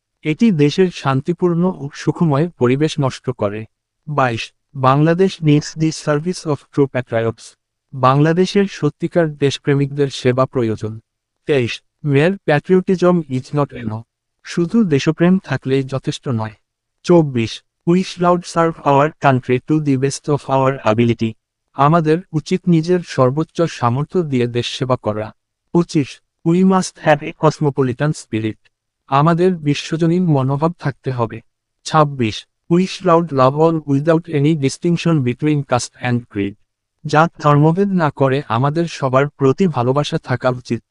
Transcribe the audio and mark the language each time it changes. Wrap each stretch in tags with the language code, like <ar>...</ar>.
<bn>এটি দেশের শান্তিপূর্ণ ও সুখময় পরিবেশ নষ্ট করে। 22.</bn> <en>Bangladesh needs the service of true patriots.</en> <bn>বাংলাদেশের সত্যিকার দেশপ্রেমিকদের সেবা প্রয়োজন। 23.</bn> <en>Mere patriotism is not enough.</en> <bn>শুধু দেশপ্রেম থাকলেই যথেষ্ট নয়।</bn> <en>24. We should serve our country to the best of our ability.</en> <bn>আমাদের উচিত নিজের সর্বোচ্চ সামর্থ্য দিয়ে দেশ সেবা করা। 25.</bn> <en>We must have a cosmopolitan spirit.</en> <bn>আমাদের বিশ্বজনীন মনোভাব থাকতে হবে।</bn> <en>26. We should love all without any distinction between caste and creed.</en> <bn>জাত ধর্মভেদ না করে আমাদের সবার প্রতি ভালোবাসা থাকা উচিত।</bn>